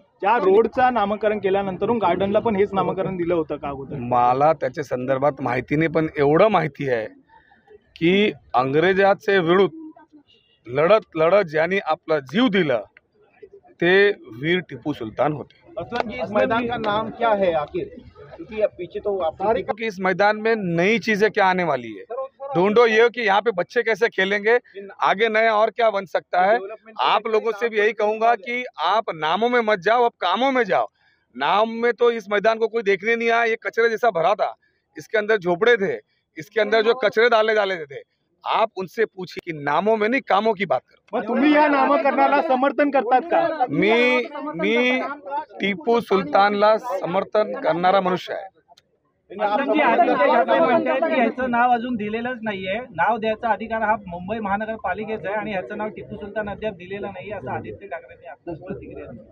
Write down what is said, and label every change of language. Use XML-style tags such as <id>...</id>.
<mr>ज्या रोडचा नामकरण केल्यानंतर गार्डनला पण हेच नामकरण दिलं होतं का अगोदर? मला त्याच्या संदर्भात माहिती नाही, पण एवढं माहिती आहे की अंग्रेजाचे विरुद्ध लढत ज्यांनी आपला जीव दिला ते वीर टिपू सुलतान होते.</mr> <hi>असलम जी, इस मैदान का नाम क्या है आखिर? क्योंकि अब पीछे तो आप कि इस मैदान में नई चीजें क्या आने वाली है, ढूंढो ये कि यहाँ पे बच्चे कैसे खेलेंगे, आगे नया और क्या बन सकता है. आप लोगों से भी यही कहूंगा कि आप नामों में मत जाओ, अब कामों में जाओ. नाम में तो इस मैदान को कोई देखने नहीं आया, ये कचरे जैसा भरा था, इसके अंदर झोपड़े थे, इसके अंदर जो कचरे डाले थे. आप उनसे पूछिए कि नामों में नहीं कामों की बात करो.</hi> <mr>मग तुम्ही या नामकरणाला समर्थन करतात का? मी टिपू सुलतानला समर्थन करणारा मनुष्य आहे. ह्याचं नाव अजून दिलेलंच नाहीये. नाव द्यायचा अधिकार हा मुंबई महानगरपालिकेचा आहे आणि ह्याचं नाव टिपू सुलतान अद्याप दिलेलं नाही असं आदित्य ठाकरेंनी आत्ताच प्रतिक्रिया</mr>